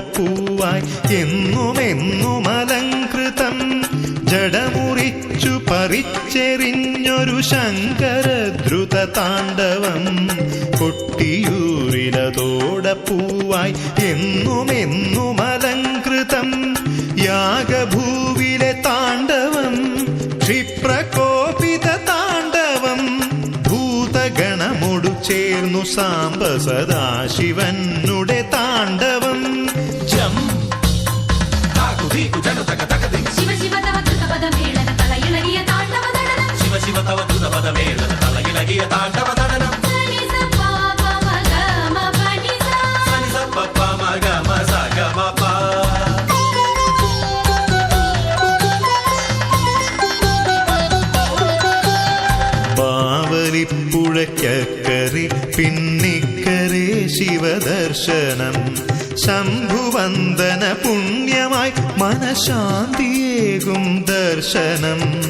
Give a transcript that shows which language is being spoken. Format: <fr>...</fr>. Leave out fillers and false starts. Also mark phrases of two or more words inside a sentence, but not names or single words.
<ml>പൂവായി എന്നുമെന്നും അലങ്കൃതം ജടമുറിച്ചു പറിച്ചെറിഞ്ഞൊരു ശങ്കര ദ്രുത താണ്ഡവം കൊട്ടിയൂരിലതോടെ പൂവായി എന്നുമെന്നും അലങ്കൃതം യാഗഭൂവിലെ താണ്ഡവം ക്ഷിപ്രകോപിത താണ്ഡവം ഭൂതഗണമൊടു ചേർന്നു സാംബ സദാശിവനുടെ താണ്ഡവം</ml> <sa>शिव शिव तव धृत पद मेळन तल इळगिय तांडव दडनं शिव शिव तव धृत पद मेळन तलगिलगिय तांडव दडनं ಸನಿ ಸ ಪ ಪ ಮ ಗ ಮ ಪ ನಿ ಸ ಸನಿ ಸ ಪ ಪ ಮ ಗ ಮ ಸ ಗ ಮ ಪ</sa> <ml>ബാവലിപ്പുഴയ്ക്കക്കരെ പിന്നിക്കരെ ശിവദർശനം ശംഭുവന്ദന പുണ്യമായി മനഃശാന്തിയേകും ദർശനം</ml>